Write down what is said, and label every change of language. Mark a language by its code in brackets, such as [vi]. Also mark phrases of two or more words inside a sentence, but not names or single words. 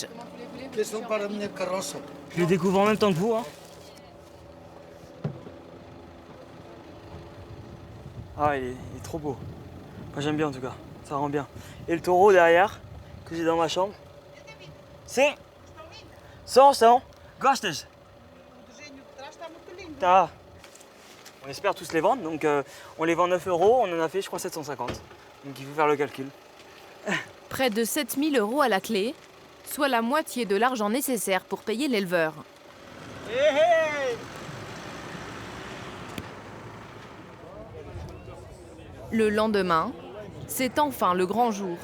[fr] Je le découvre en même temps que vous, hein. Ah, il est trop beau. Moi, j'aime bien en tout cas, ça rend bien. Et le taureau derrière, que j'ai dans ma chambre. C'est... [pt] São gostas? Tá. [fr] On espère tous les vendre, donc on les vend 9 €, on en a fait je crois 750. Donc il faut faire le calcul. Près de 7 000 € à la clé, soit la moitié de l'argent nécessaire pour payer l'éleveur. Le lendemain, c'est enfin le grand jour.